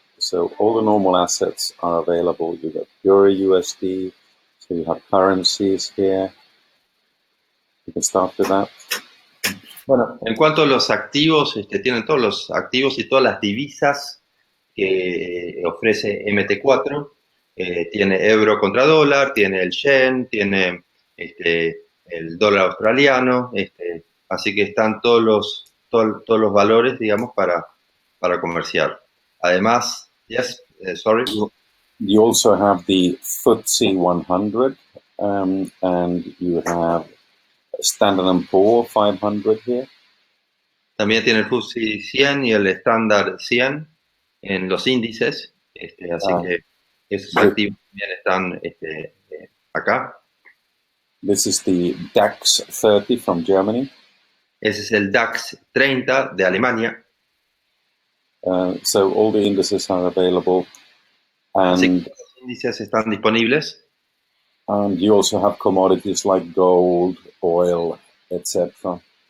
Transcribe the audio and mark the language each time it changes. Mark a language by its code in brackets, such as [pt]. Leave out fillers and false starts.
[en] So all the normal assets are available. You got Euro USD, so you have currencies here. You can start with that. [es] Bueno, en cuanto a los activos, tienen todos los activos y todas las divisas que ofrece MT4. Tiene euro contra dólar, tiene el yen, tiene el dólar australiano, así que están todos los valores, digamos, para comerciar. [en] Además, yes, sorry. You also have the FTSE 100, and you have Standard & Poor 500 here. [es] También tiene el FTSE 100 y el Standard 100 en los índices, así que esos activos también están acá. [en] This is the DAX 30 from Germany. [es] Ese es el DAX 30 de Alemania. [en] So all the indices are available. [es] Así que los índices están disponibles. [en] And you also have commodities like gold, oil, etc.